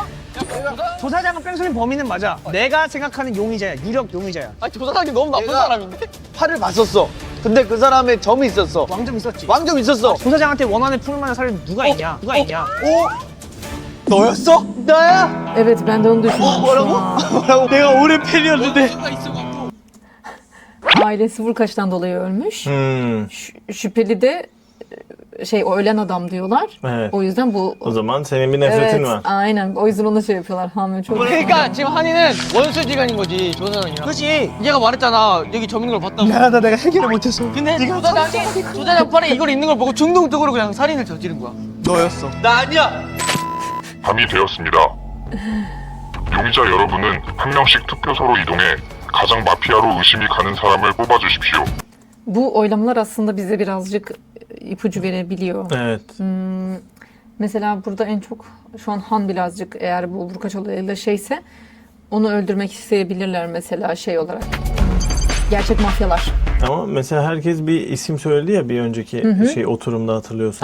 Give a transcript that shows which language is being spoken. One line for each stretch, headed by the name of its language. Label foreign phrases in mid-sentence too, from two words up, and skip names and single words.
Korean: 조사장은 뺑소니 범인은 맞아. 내가 생각하는 용의자야. 유력 용의자야. 아니 조사장이 너무 나쁜 사람인데? 팔을 봤었어. 근데 그 사람의 점이 있었어. 왕점 있었지. 왕점 있었어. 조사장한테 원한을 품을 만한 사람이 누가 있냐? 누가 있냐? 너였어? 나야?
Turkish: Evet ben de onu düşündüm.
Korean: 뭐라고? 뭐라고? 내가 오랜 팬이었는데.
Turkish: Ailesi Vurkaç'tan dolayı ölmüş. Hmm. Şüpheli de o ölen adam diyorlar. Evet. O yüzden bu O zaman senin bir nefretin var. aynen. O yüzden ona şey yapıyorlar. Hamile çok.
Korean: 그러니까 지금 한이는 원수지간인 거지 조사장이랑. 그렇지. 얘가 말했잖아 여기 점 있는 걸 봤다고. 미안하다 내가 해결을 못했어. 근데 조사장 팔에 이걸 있는 걸 보고 충동적으로 그냥 살인을 저지른 거야. 너였어. 나 아니야. 밤이 되었습니다. 용의자 여러분은 한 명씩 투표소로 이동해 가장 마피아로 의심이 가는 사람을 뽑아주십시오.
Turkish: Bu oylamalar aslında bize birazcık ipucu verebiliyor. Evet. Mesela burada en çok şu an Han birazcık eğer bu Vurkaç olayıyla şeyse onu öldürmek isteyebilirler mesela şey olarak. Gerçek mafyalar. Ama mesela herkes bir isim söyledi ya bir önceki şey oturumda hatırlıyorsan.